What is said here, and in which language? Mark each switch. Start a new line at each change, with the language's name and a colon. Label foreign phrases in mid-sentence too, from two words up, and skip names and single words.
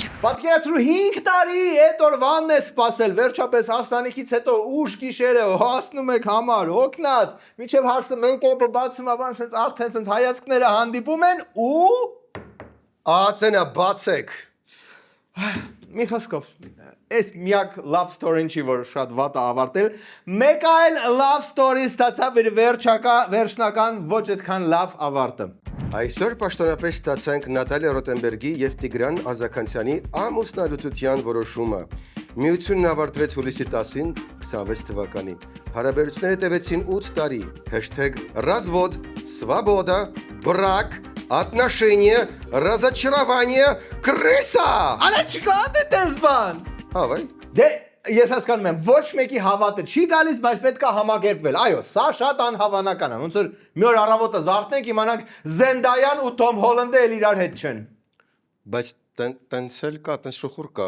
Armenian: Պատկերացրու 5 տարի այդ օրվանն է սպասել, վերջապես հաստանիքից հետո ուշ գիշերը հասնում եք համար, հոգնած, միջև հարսը մենք կոպը բացում ավան, սենց արդեն սենց հայացքները հանդիպում են ու ԱԱԾ-ը բացեք։ Մի խոսքով, այս միակ
English: love story-
Armenian: ն չի, որ շատ վատ է ավարտել, մեկ այլ
English: love story
Armenian: ստացավ իր վերջնական ոչ այդքան լավ ավարտը։ Այսօր պաշտոնապես ստացանք Նատալիա Ռոտենբերգի եւ Տիգրան Ազաքանցյանի ամուսնալուծության որոշումը։ Միությունն ավարտվեց հուլիսի 10-ին 26 թվականին։ Հարաբերությունները տևեցին 8 տարի։
Russian: #развод, свобода, брак, отношения, разочарование, крыса։
Armenian: Արա չկա դե տես բան։ Հավայ։ Դե ես հասկանում եմ, ոչ մեկի հավատը չի գալիս, բայց պետք է համակերպվել։ Այո, սա շատ անհավանական է։ Ոնց որ մի օր առավոտը զարթնենք, իմանանք Զենդայան ու Թոմ Հոլանդը էլ իրար հետ չեն։ Բայց տենց էլ կա, տենց շուխուր կա։